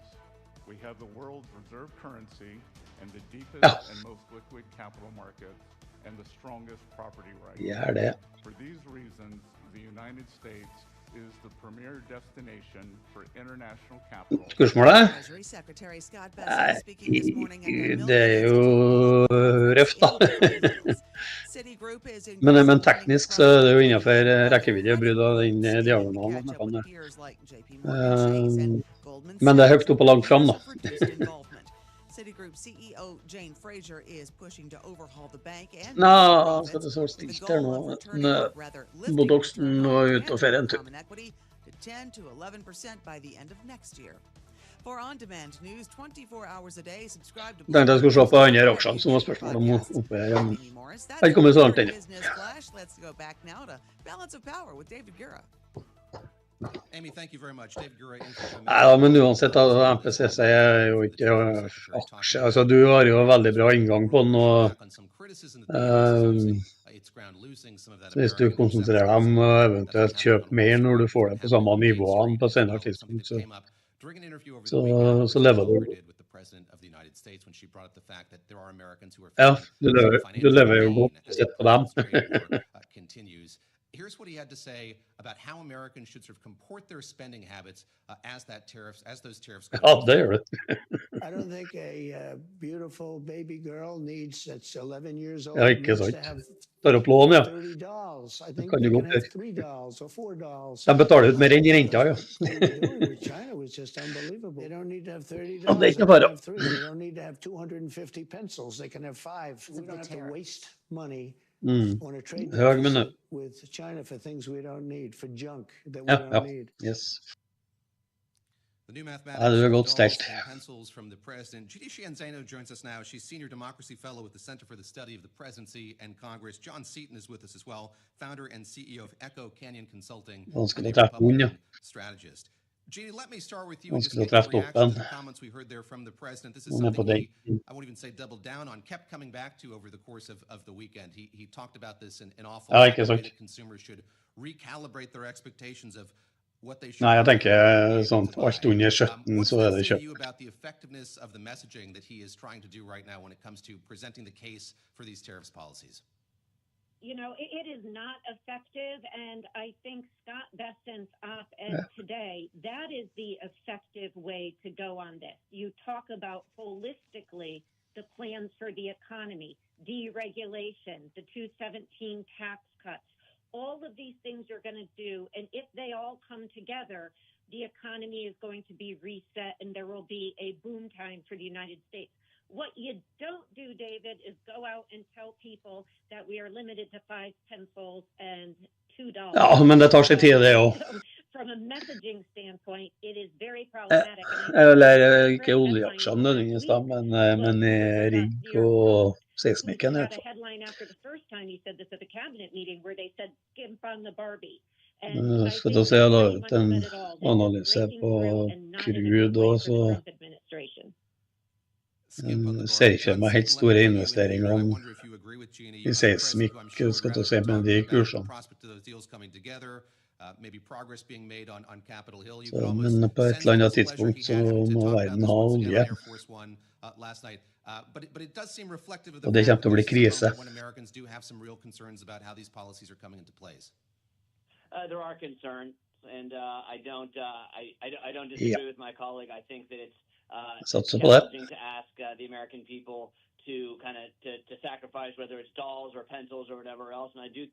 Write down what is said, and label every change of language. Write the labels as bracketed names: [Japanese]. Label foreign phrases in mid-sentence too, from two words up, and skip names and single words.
[English] We have the world's reserve currency and the deepest and most liquid capital markets and the strongest property rights. For these reasons, the United States is the premier destination for international capital. [Norwegian] Spørsmålet? [English] Treasury Secretary Scott Bessent speaking this morning at [Norwegian] Det er jo røft, da. Men teknisk så er det jo innenfor rekkevidde brudd av den diagonalen. Men det er høyt opp og langt frem, da. [English] Citigroup CEO Jane Fraser is pushing to overhaul the bank and [Norwegian] Nå, skal det så stilt her nå. Bodoksen og ut og ferie en tur. [English] to 10 to 11% by the end of next year. For on-demand news 24 hours a day, subscribe to [Norwegian] Tenkte jeg skulle se på andre aksjene som var spørsmål om oppe her. Jeg har ikke kommet så langt inn. [English] Let's go back now to Balance of Power with David Gura. Amy, thank you very much. David Gura. [Norwegian] Nei, men uansett, MPCC er jo ikke aksje. Altså, du har jo veldig bra inngang på den, og hvis du konsentrerer deg om å eventuelt kjøpe mer når du får det på samme nivåene på senere tidspunkt, så lever du. Ja, du lever jo godt sett på dem. [English] Here's what he had to say about how Americans should sort of comport their spending habits as those tariffs go. [Norwegian] Ja, det gjør det. [English] I don't think a beautiful baby girl that's 11 years old [Norwegian] Ja, ikke [English] needs [Norwegian] sant. [English] to have [Norwegian] Tar opp lån, ja. [English] $30. I think [Norwegian] kan [English] they [Norwegian] du [English] can [Norwegian] godt [English] have [Norwegian] gjøre. [English] $3 or $4. [Norwegian] De betaler ut mer enn i renta, ja. [English] With China was just unbelievable. They don't need to have $30. [Norwegian] Ja, det er ikke [English] They [Norwegian] bare. [English] can have 3. They don't need to have 250 pencils. They can have 5. We don't have to waste money on a trade [Norwegian] Høg minne. [English] deficit with China for things we don't need, for junk that we [Norwegian] Ja, [English] don't [Norwegian] ja. [English] need. Yes. The new [Norwegian] Ja, [English] mathematics [Norwegian] du er [English] of [Norwegian] godt [English] dolls [Norwegian] stelt. [English] and pencils from the president. Judy Cienzano joins us now. She's Senior Democracy Fellow with the Center for the Study of the Presidency and Congress. John Seaton is with us as well, founder and CEO of Echo Canyon Consulting, [Norwegian] Vanskelig [English] and [Norwegian] å [English] a [Norwegian] treffe henne, ja. [English] Republican strategist. Judy, let me start with you and just [Norwegian] Vanskelig å [English] get your [Norwegian] treffe [English] reaction to [Norwegian] toppen. [English] the comments we heard there from the president. This is [Norwegian] Hun er på [English] something [Norwegian] den. [English] I won't even say doubled down on, kept coming back to over the course of the weekend. He talked about this in awful [Norwegian] Ja, [English] lot, [Norwegian] ikke [English] the way [Norwegian] sant. [English] that consumers should recalibrate their expectations of what they should [Norwegian] Nei, jeg [English] buy [Norwegian] tenker sånn, alt under 17, [English] What's [Norwegian] så [English] that [Norwegian] er det [English] say to [Norwegian] kjøpt. [English] you about the effectiveness of the messaging that he is trying to do right now when it comes to presenting the case for these tariffs policies? You know, it is not effective, and I think Scott Bessent's op-ed today, that is the effective way to go on this. You talk about holistically the plans for the economy, deregulation, the 217 tax cuts. All of these things you're going to do, and if they all come together, the economy is going to be reset, and there will be a boom time for the United States. What you don't do, David, is go out and tell people that we are limited to 5 pencils and $2. [Norwegian] Ja, men det tar sin tid, det også. [English] So, from a messaging standpoint, it is very problematic. [Norwegian] Eller ikke oljeaksjene nødvendigvis da, men rigg og seismikken. [English] Got a headline after the first time he said this at the cabinet meeting where they said skimp on the Barbie. [Norwegian] Skal du se da ut en analyse på crude og så ser ikke meg helt store investeringer i seismikk, skal du se med de kursene. Så, men på et eller annet tidspunkt så må verden ha olje. Og det kommer til å bli krise. [English] There are concerns, and I don't disagree with my colleague. I think that it's challenging to ask the American people to kind of to sacrifice, whether it's dolls or pencils or whatever else.